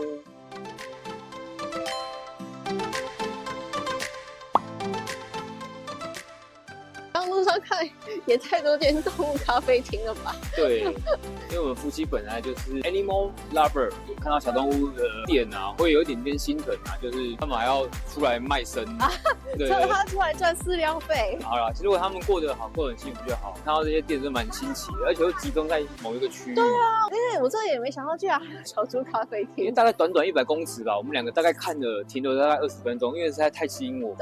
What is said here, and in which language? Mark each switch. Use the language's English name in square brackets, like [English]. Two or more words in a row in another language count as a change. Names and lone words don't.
[Chinese] 刚路上看也太多间动物咖啡厅了吧？对，因为我们夫妻本来就是 [English] animal lover， [Chinese] 看到小动物的店啊，会有一點點心疼啊，就是他們還要出來賣身，對，叫他出來賺飼料費。好啦，其實如果他們過得好，過得很幸福就好。看到這些店真的蠻新奇的，而且會集中在某一個區域。對啊，因為我這也沒想到，居然還有小豬咖啡廳。因為大概短短100公尺吧，我們兩個大概看了停留大概20分鐘，因為實在太吸引我。